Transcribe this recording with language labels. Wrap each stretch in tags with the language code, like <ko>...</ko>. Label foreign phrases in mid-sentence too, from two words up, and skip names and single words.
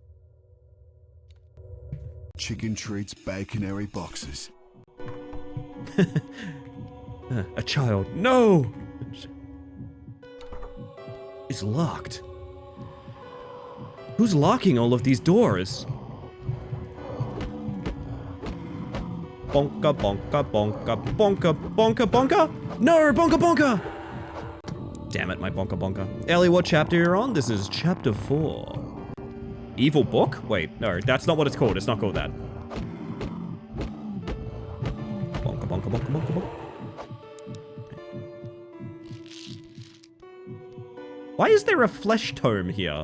<en>Chicken treats, baconary boxes. A child. No! It's locked. Who's locking all of these doors? Bonka, bonka, bonka, bonka, bonka, bonka! No, bonka, bonka! Damn it, my bonka, bonka. Ellie, what chapter you're on? This is chapter 4. Evil book? Wait, no, that's not what it's called. It's not called that. Bonka, bonka, bonka, bonka, bonka. Why is there a flesh tome here?</en>